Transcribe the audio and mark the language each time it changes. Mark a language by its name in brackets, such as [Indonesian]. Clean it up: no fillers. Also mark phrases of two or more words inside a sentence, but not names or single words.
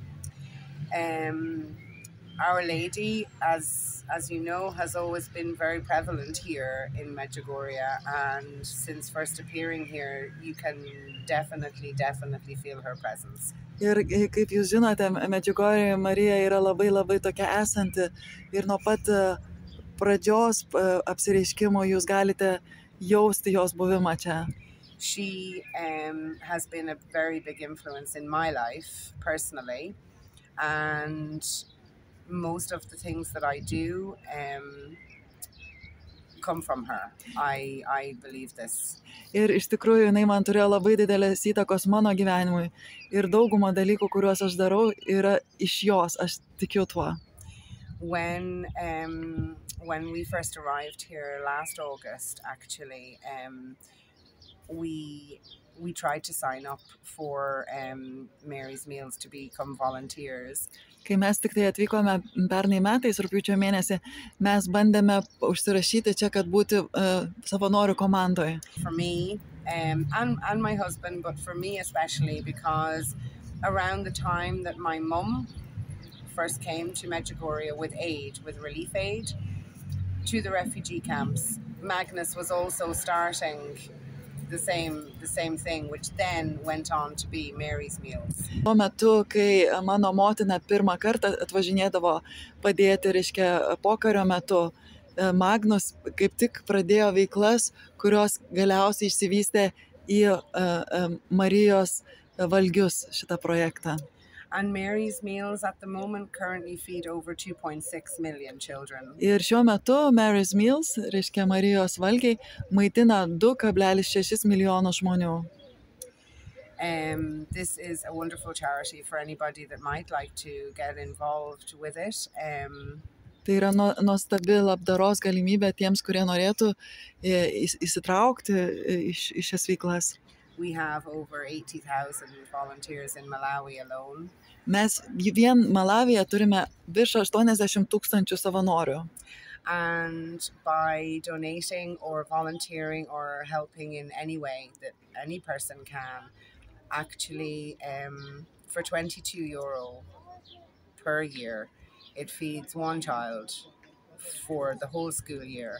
[English] Our Lady, as you know, has always been very prevalent here in Medjugorje, and since first appearing here, you can definitely feel her presence. [Lithuanian] Ir kaip jūs žinote, Medžiugorjėje Marija yra labai tokia esanti ir nuo pat pradžios apsireiškimo jūs galite jausti jos buvimą čia. [English] She has been a very big influence in my life personally, and most of the things that I do come from her. I believe this. [Lithuanian] Ir iš tikrųjų jinai man turėjo labai didelės įtakos mano gyvenimui ir daugumą dalykų, kuriuos aš darau, yra iš jos, aš tikiu tuo. [English] When we first arrived here last August, actually, we tried to sign up for Mary's Meals to become volunteers. [Lithuanian] Kai mes tik tai atvykome pernai metais, rugpjūčio mėnesį, mes bandėme užsirašyti čia, kad būti savanorių komandoje. [English] For me and my husband, but for me especially, because around the time that my mum first came to Medjugorje with aid, with relief aid, to the refugee camps, Magnus was also starting the same thing, which then went on to be Mary's Meals. [Lithuanian] Tuo metu, kai mano motina pirmą kartą atvažinėdavo padėti, reiškia, pokario metu, Magnus kaip tik pradėjo veiklas, kurios galiausiai išsivystė į Marijos valgius šitą projektą. [English] And Mary's Meals at the moment currently feed over 2.6 million children. [Lithuanian] Ir šiuo metu Mary's Meals, reiškia Marijos valgiai, maitina 2,6 milijono žmonių. [English] This is a wonderful charity for anybody that might like to get involved with it. [Lithuanian] Tai yra nuostabi labdaros galimybė tiems, kurie norėtų įsitraukti į šias veiklas. [English] We have over 80,000 volunteers in Malawi alone. [Lithuanian] Mes vien Malavyje turime virš 80,000 savanorių. [English] And by donating or volunteering or helping in any way that any person can, actually for €22 per year, it feeds one child for the whole school year.